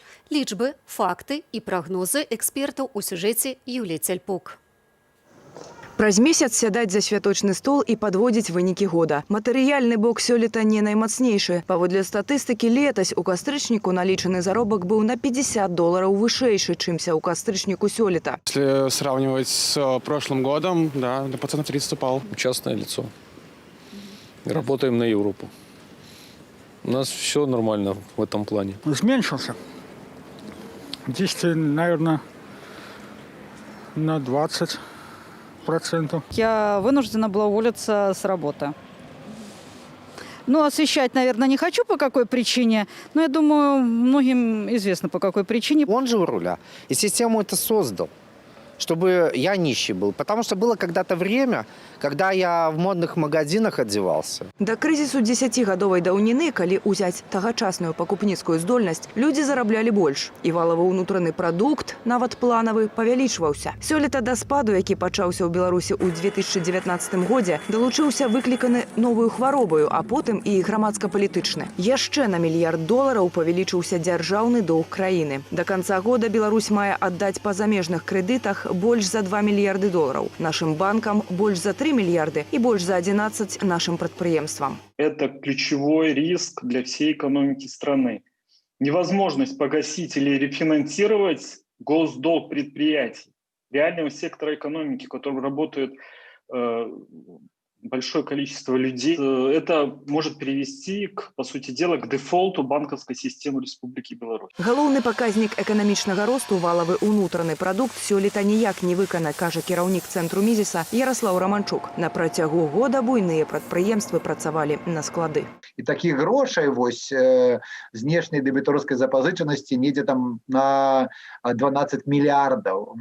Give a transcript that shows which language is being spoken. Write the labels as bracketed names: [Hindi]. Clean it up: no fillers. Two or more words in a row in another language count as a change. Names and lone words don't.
[Belarusian] Лічбы, факты і прагнозы экспертаў у сюжэце Юліі Цяльпук. Праз месяц сядаць за святочны стол і падводзіць вынікі года. Матэрыяльны бок сёлета не наймацнейшы. Паводле статыстыкі, летась у кастрычніку налічаны заробак быў на $50 вышэйшы, чымся ў кастрычніку сёлета. [Russian] Если сравнивать с прошлым годом, да, до процентов 30 упал. Частное лицо. Работаем на Европу. У нас все нормально в этом плане. Зменшился. Здесь, наверное, на 20%. Я вынуждена была уволиться с работы. Освещать, наверное, не хочу, по какой причине, но я думаю, многим известно, по какой причине. Он же у руля, и систему это создал. чтобы я нищий был. Потому что было когда-то время, когда я в модных магазинах одевался. [Belarusian] Да крызісу 10гадовай даўніны, калі ўзяць тагачасную пакупніцкую здольнасць, людзі зараблялі больш. І валавы ўнутраны прадукт, нават планавы, павялічваўся. Сёлета да спаду, які пачаўся ў Беларусі ў 2019 годзе, далучыўся выкліканы новую хваробаю, а потым і грамадска-палітычны. Яшчэ на $1 мільярд павялічыўся дзяржаўны доўг краіны. Да канца года Беларусь мае аддаць па замежных крэдытах больш за $2 мільярды. Нашым банкам больш за 3 мільярды і больш за 11 нашим прадпрыемствам. [Russian] Это ключевой риск для всей экономики страны. Невозможность погасить или рефинансировать госдолг предприятий, реального сектора экономики, в котором работает большое количество людей. Это может привести, по сути дела, к дефолту банковской системы Республики Беларусь. [Belarusian] Галоўны паказнік эканамічнага росту валавы ўнутраны прадукт сёлета ніяк не выканаць, кажа кіраўнік цэнтру Мізіса Ярослав Романчук. На працягу года буйныя прадпрыемствы працавалі на склады. І такіх грошай вось знешняй дэбіторскай запазычанасці недзе там на 12 мільярдаў.